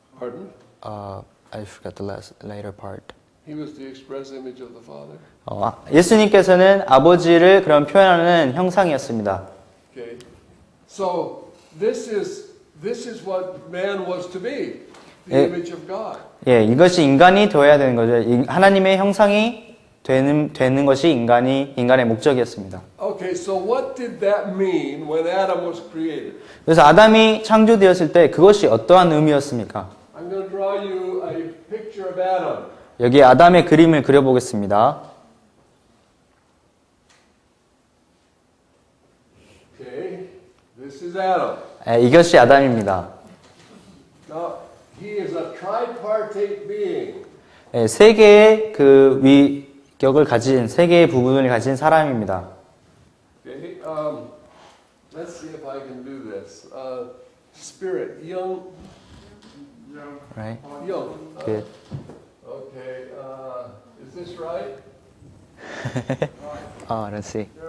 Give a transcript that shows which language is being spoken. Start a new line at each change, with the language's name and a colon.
English: Pardon? I forgot the later part. He was the express image of the Father.
Korean: 예수님께서는 아버지를 그런 표현하는 형상이었습니다.
English: Okay. So this is what man was to be, the image of God.
Korean: 예, 이것이 인간이 되어야 되는 거죠. 하나님의 형상이 되는 것이 인간의 목적이었습니다.
English: Okay, so what did that mean when Adam was created?
Korean: 그래서 아담이 창조되었을 때 그것이 어떠한 의미였습니까?
English: I'm going to draw you a picture of Adam.
Korean: 여기 아담의 그림을 그려보겠습니다.
English: Okay, this is Adam.
Korean: 이것이 아담입니다.
English: Now, he is a tripartite being.
Korean: 세 개의 그 위격을 가진, 세 개의 부분을 가진 사람입니다.
English: Okay, let's see if I can do this. Spirit, young. Right? Young. Good. Okay, is this right? Let's see.